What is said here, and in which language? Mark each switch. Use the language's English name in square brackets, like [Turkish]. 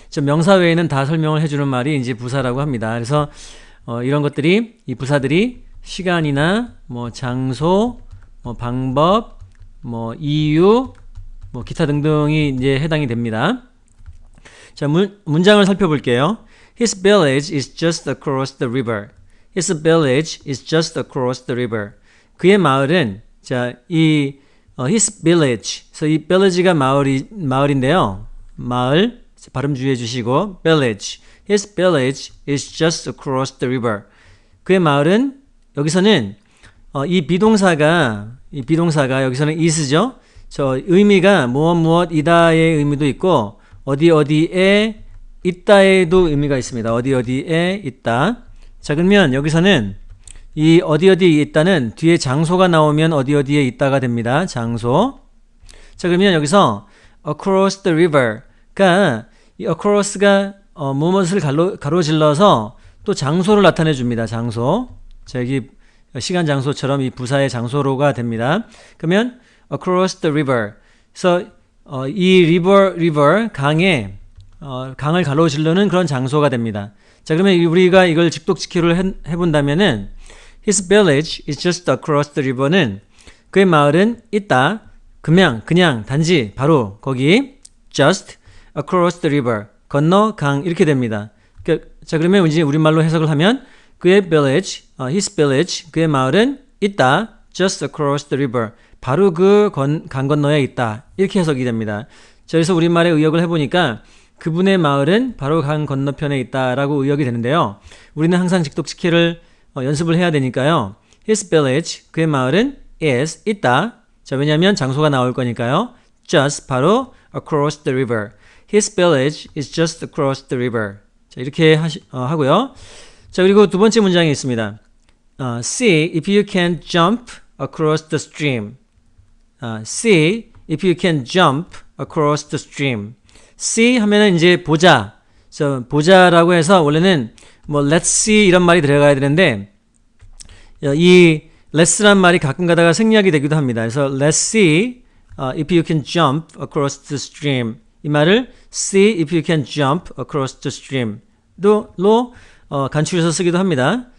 [Korean] 명사 외에는 다 설명을 해 주는 말이 이제 부사라고 합니다. 그래서 이런 것들이, 이 부사들이 시간이나 뭐 장소, 뭐 방법, 뭐 이유, 뭐 기타 등등이 이제 해당이 됩니다. 자, 문장을 살펴볼게요. [English] His village is just across the river. His village is just across the river. [Korean] 그의 마을은, 자, his village. 그래서 이 village가 마을인데요. 마을, 발음 주의해 주시고, village. [English] His village is just across the river. [Korean] 그의 마을은, 여기서는, 이 비동사가 여기서는 is죠? 의미가 무엇이다의 의미도 있고, 어디에 있다에도 의미가 있습니다. 어디에 있다. 자, 그러면 여기서는 이 어디에 있다는 뒤에 장소가 나오면 어디에 있다가 됩니다. 장소. 자, 그러면 여기서 across the river가 이 across가 무엇을 가로질러서 또 장소를 나타내 줍니다. 장소. 자, 여기 시간 장소처럼 이 부사의 장소로가 됩니다. 그러면 across the river. 그래서 이 river 강을 가로질르는 그런 장소가 됩니다. 자, 그러면 우리가 이걸 직독직키를 해본다면은 [English] His village is just across the river [Korean] 는 그의 마을은 있다. 그냥 단지 바로 거기 [English] just across the river [Korean] 건너 강 이렇게 됩니다. 자, 그러면 이제 우리말로 해석을 하면 그의 village, [English] his village [Korean] 그의 마을은 있다. [English] just across the river [Korean] 바로 그 강 건너에 있다. 이렇게 해석이 됩니다. 자, 그래서 우리말에 의역을 해보니까 그분의 마을은 바로 강 건너편에 있다라고 의역이 되는데요. 우리는 항상 직독직해를 연습을 해야 되니까요. [English] His village, [Korean] 그의 마을은 is, 있다. 자, 왜냐하면 장소가 나올 거니까요. [English] just, 바로 across the river. His village is just across the river. [Korean] 자, 이렇게 하고요. 자, 그리고 두 번째 문장이 있습니다. [English] See if you can jump across the stream. See if you can jump across the stream. [Korean] see 하면은 이제 보자. 그래서 보자라고 해서 원래는 뭐 [English] let's see [Korean] 이런 말이 들어가야 되는데 이 let's란 말이 가끔 가다가 생략이 되기도 합니다. [English] 그래서 let's see if you can jump across the stream. [Korean] 이 말을 [English] see if you can jump across the stream [Korean] 로 간추려서 쓰기도 합니다.